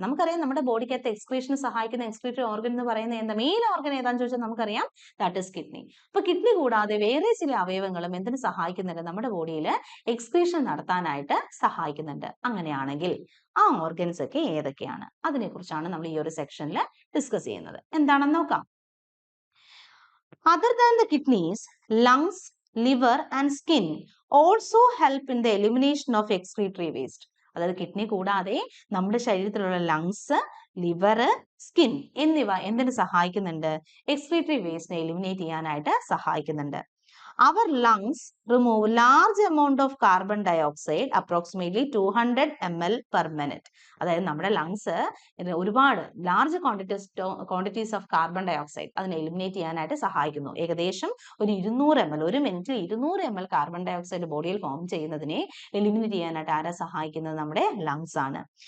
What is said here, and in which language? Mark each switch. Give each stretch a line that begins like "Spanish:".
Malayalam: നമുക്കറിയാം നമ്മുടെ ബോഡിക്കകത്ത് എക്സ്ക്രീഷന് സഹായിക്കുന്ന എക്സ്ക്രീറ്ററി ഓർഗൻ എന്ന് പറയുന്നത് എന്താ, മെയിൻ ഓർഗൻ ഏതാണെന്ന് ചോദിച്ചാൽ നമുക്കറിയാം, ദാറ്റ് ഇസ് കിഡ്നി. അപ്പൊ കിഡ്നി കൂടാതെ വേറെ ചില അവയവങ്ങളും എന്തിനു സഹായിക്കുന്നുണ്ട്, നമ്മുടെ ബോഡിയിൽ എക്സ്ക്രീഷൻ നടത്താനായിട്ട് സഹായിക്കുന്നുണ്ട്. അങ്ങനെയാണെങ്കിൽ ആ ഓർഗൻസ് ഒക്കെ ഏതൊക്കെയാണ്, അതിനെക്കുറിച്ചാണ് നമ്മൾ ഈ ഒരു സെക്ഷനിൽ ഡിസ്കസ് ചെയ്യുന്നത്. എന്താണെന്ന് നോക്കാം.
English: Other than the kidneys, lungs, liver and skin also help in the elimination of excretory waste.
Malayalam: അതായത് കിഡ്നി കൂടാതെ നമ്മുടെ ശരീരത്തിലുള്ള ലങ്സ്, ലിവർ, സ്കിൻ എന്നിവ എന്തിനു സഹായിക്കുന്നുണ്ട്, എക്സ്ക്രീറ്ററി വേസ്റ്റിനെ എലിമിനേറ്റ് ചെയ്യാനായിട്ട് സഹായിക്കുന്നുണ്ട്.
English: Our lungs remove large amount of carbon dioxide, approximately 200 ml per minute.
Malayalam: അതായത് നമ്മുടെ ലങ്സ് ഒരുപാട് large quantities of carbon dioxide അതിനെ എലിമിനേറ്റ് ചെയ്യാനായിട്ട് സഹായിക്കുന്നു. ഏകദേശം ഒരു 200 ml, ഒരു മിനിറ്റിൽ 200 ml കാർബൺ ഡയോക്സൈഡ് ബോഡിയിൽ ഫോം ചെയ്യുന്നതിനെ എലിമിനേറ്റ് ചെയ്യാനായിട്ട് ആരാ സഹായിക്കുന്നത്, നമ്മുടെ ലങ്സ് ആണ്.